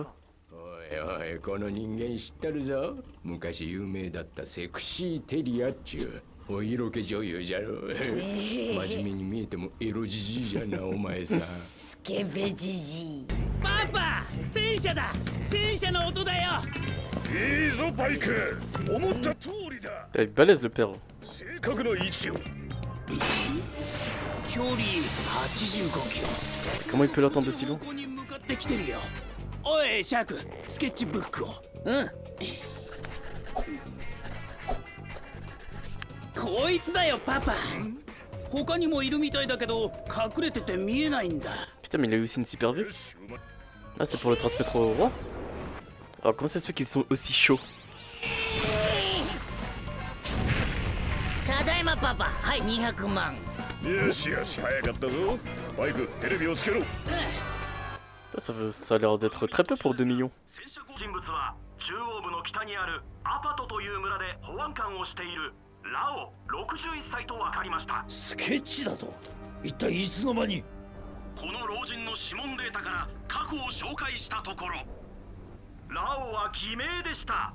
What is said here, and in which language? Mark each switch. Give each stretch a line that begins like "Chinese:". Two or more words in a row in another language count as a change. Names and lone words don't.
Japanese: おいおい、この人間知ってるぞ。昔有名だったセクシーテリアっちゅうお色気女優じゃろ。真面目に見えてもエロじじいじゃなお前さ。スケベじじい。パパ、戦車だ。戦車の音だよ。いいぞバイク。思った通りだ。
French: Elle est balèze le père.
Japanese: 正確な位置を。距離85キロ。
French: Comment il peut l'attendre de si loin?
Japanese: ここに向かってきてるよ。おいシャーク、スケッチブックを。うん。こいつだよパパ。他にもいるみたいだけど隠れてて見えないんだ。
French: Putain, mais il a aussi une super vue. Ah, c'est pour le transmettre au roi? Alors, comment ça se fait qu'ils sont aussi chauds?
Japanese: パパ、はい、200万。よしよし、早かったぞ。バイク、テレビをつけろ。
French: Ça a l'air d'être très peu pour 2 millions.
Japanese: 人物は中央部の北にあるアパトという村で保安官をしているラオ61歳と分かりました。スケッチだと一体いつの間に。この老人の指紋データから過去を紹介したところ、ラオは偽名でした。